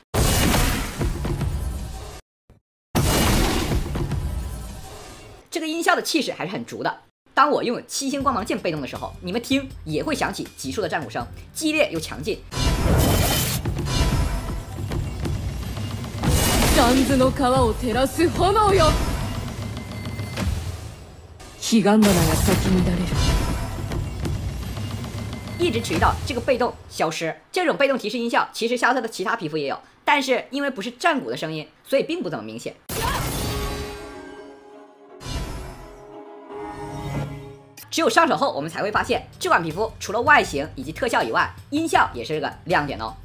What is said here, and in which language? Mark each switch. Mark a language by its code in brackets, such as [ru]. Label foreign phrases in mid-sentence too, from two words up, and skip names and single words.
[zh] 这个音效的气势还是很足的。当我拥有7星光芒剑被动的时候，你们听也会响起急速的战鼓声，激烈又强劲。 [ja] 三途の川を照らす炎よ。彼岸花が咲き乱れる。 [zh] 一直持续到这个被动消失。这种被动提示音效，其实夏洛特的其他皮肤也有，但是因为不是战鼓的声音，所以并不怎么明显。只有上手后，我们才会发现这款皮肤除了外形以及特效以外，音效也是个亮点哦。